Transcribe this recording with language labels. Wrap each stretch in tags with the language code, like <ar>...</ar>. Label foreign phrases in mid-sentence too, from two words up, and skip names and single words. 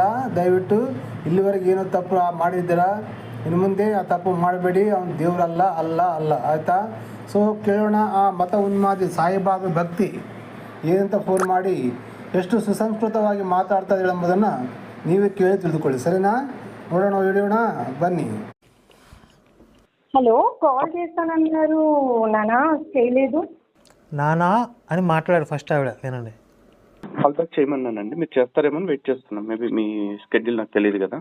<kn>ದಯವಿಟ್ಟು ಇಲ್ಲಿವರೆಗೆ ಏನೋ ತಪ್ಪು ಮಾಡಿದ್ದೀರಾ, ಇನ್ನು ಮುಂದೆ ಆ ತಪ್ಪು ಮಾಡಬೇಡಿ. ಅವನು ದೇವರಲ್ಲ, ಅಲ್ಲ ಆಯಿತಾ? ಸೊ ಕೇಳೋಣ, ಆ ಮತ ಉನ್ಮಾದಿ ಸಾಯಿಬಾಬಾ ಭಕ್ತಿ ಏನಂತ ಫೋನ್ ಮಾಡಿ ಎಷ್ಟು ಸುಸಂಸ್ಕೃತವಾಗಿ ಮಾತಾಡ್ತಾ ಇದ್ದಾಳೆ ಎಂಬುದನ್ನು ನೀವೇ ಕೇಳಿ ತಿಳಿದುಕೊಳ್ಳಿ.</kn> <te>సరేనా? ನೋಡೋಣ విడియోనా, బన్నీ. హలో, కాల్ చేస్తానన్నారు నానా, చేయలేదు. నానా అని మాట్లాడారు ఫస్ట్ ఆవిడ. వినండి.</te> <en>call back</en> <te>చేయమన్నానండి, మీరు చేస్తారేమో వెయిట్ చేస్తున్నాం. మేబీ మీ స్కెడ్యూల్ నాకు తెలియదు కదా.</te>